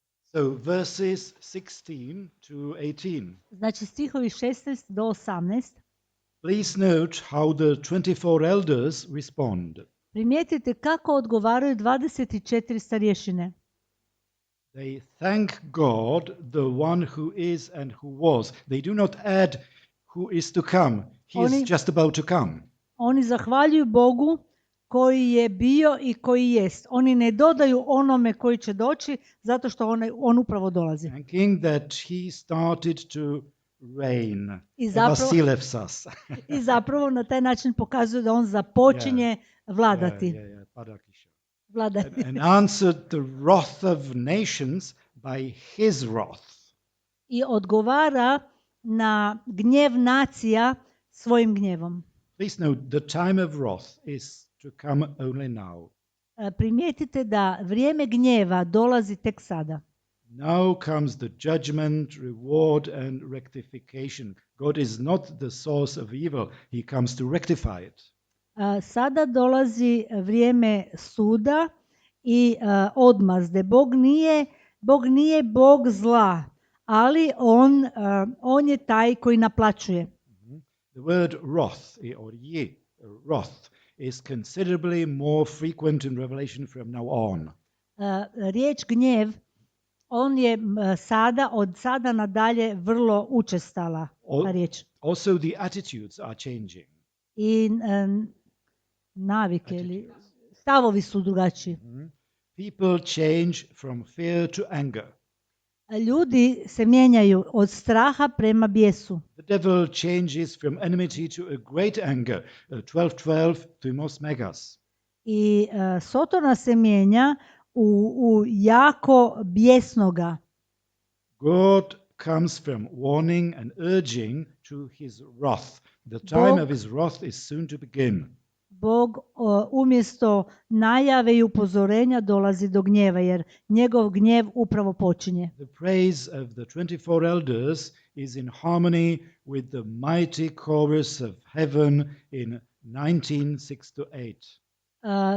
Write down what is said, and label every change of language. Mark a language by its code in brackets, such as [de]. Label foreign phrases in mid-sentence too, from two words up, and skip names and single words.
[en] So verses 16 to 18. [hr] Znači stihovi 16 do 18. [en] Please note how the 24 elders respond. [hr] Primijetite kako odgovaraju 24 starješine. [en] They thank God, the one who is and who was. They do not add who is to come. He is just about to come. [hr] Oni zahvaljuju Bogu koji je bio i koji jest. Oni ne dodaju onome koji će doći zato što on upravo dolazi. [en] Thanking that he started to reign. [hr] I zapravo na taj način pokazuje da on započinje vladati. Vladati. [en] And answered the wrath of nations by his wrath. [hr] I odgovara na gnjev nacija svojim gnjevom. [en] Please note, the time of wrath is to come only now. [hr] Primijetite da vrijeme gnjeva dolazi tek sada. [en] Now comes the judgment, reward and rectification. God is not the source of evil. He comes to rectify it. [hr] Sada dolazi vrijeme suda i odmazde. Bog nije Bog zla, ali on je taj koji naplaćuje. [en] The word wrath, or wrath, is considerably more frequent in Revelation from now on. [hr] Riječ gnjev, on je od sada nadalje vrlo učestala riječ. [en] Also the attitudes are changing. [hr] I navike ili stavovi su drugačiji. [en] People change from fear to anger. [hr] Ljudi se mijenjaju od straha prema bijesu. [en] The devil changes from enmity to a great anger, 12:12 [el] θυμὸς μέγας. [hr] I Sotona se mijenja u jako bijesnoga. [en] God comes from warning and urging to his wrath. The time of his wrath is soon to begin. [hr] Bog umjesto najave i upozorenja dolazi do gnjeva, jer njegov gnjev upravo počinje. [en] The praise of the 24 elders is in harmony with the mighty chorus of heaven in 19:6-8.